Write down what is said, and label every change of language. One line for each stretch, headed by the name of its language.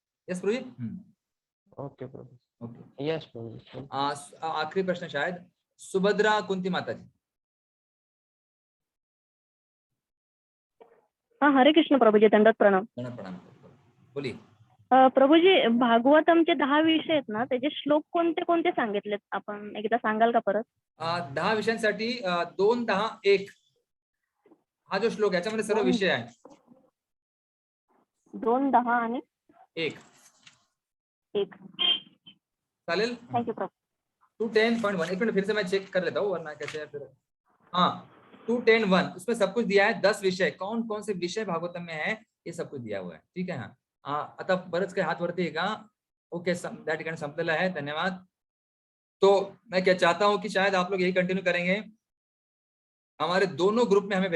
English: Yes प्रभु जी। Okay प्रभु, ओके यस प्रभु।
Hindi: आखिरी प्रश्न शायद सुभद्रा कुंती माता जी। हाँ, हरे कृष्ण प्रभूजी, दंडवत प्रणाम। प्रणाम, बोलिए।
Marathi: प्रभूजी, भागवतमचे 10 विषय आहेत ना, त्याचे श्लोक कोणते कोणते सांगितलेत, आपण एकदा सांगाल का परत? 10 विषयांसाठी 2, 10, 1 हा जो श्लोक याच्यामध्ये सर्व विषय आहे। 2, 10 आणि 1 चालेल।
English: Thank you प्रभु।
Hindi: 210.1, एक मिनट फिर से मैं चेक कर लेता हूँ वरना कैसे है फिर। हाँ 210.1, उसमें सब कुछ दिया है, 10 विषय, कौन कौन से विषय भागवतम में है ये सब कुछ दिया हुआ है, ठीक है।
Marathi: हाँ आता बरंच काही हात वरती आहे का? ओके, त्या ठिकाणी संपलेला आहे, धन्यवाद।
Hindi: तो मैं क्या चाहता हूँ कि शायद आप लोग यही कंटिन्यू करेंगे, हमारे दोनों ग्रुप में हमें